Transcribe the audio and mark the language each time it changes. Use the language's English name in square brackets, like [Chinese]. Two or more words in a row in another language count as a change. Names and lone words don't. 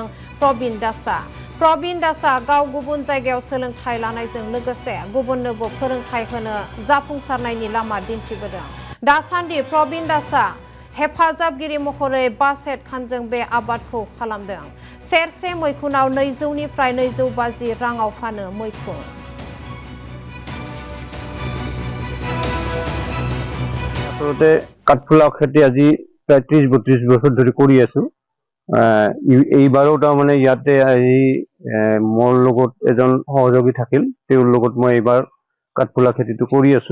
[Bodo] प्रबिन दासआ गाव गुबुन जायगायाव सोलोंथाय लानायजों लोगोसे गुबुननोबो फोरोंथाय होनो जाफुंसारनायनि लामा दिन्थिबोदों। दासान्दि प्रबिन दासआ हेफाजाबगिरि महरै बासेट खानजों बे आबादखौ खालामदों। सेरसे मैखुनाव 200 निफ्राय 250 राङाव फानो मैखुन। [Assamese] আসলে কাঠফুলা খেতি আজি প্ৰায় 30-32 বছৰ ধৰি কৰি আছো। এইবাৰো তাৰমানে ইয়াতে আহি মোৰ লগত এজন সহযোগী থাকিল, তেওঁৰ লগত মই এইবাৰ কাঠফুলা খেতিটো কৰি আছো।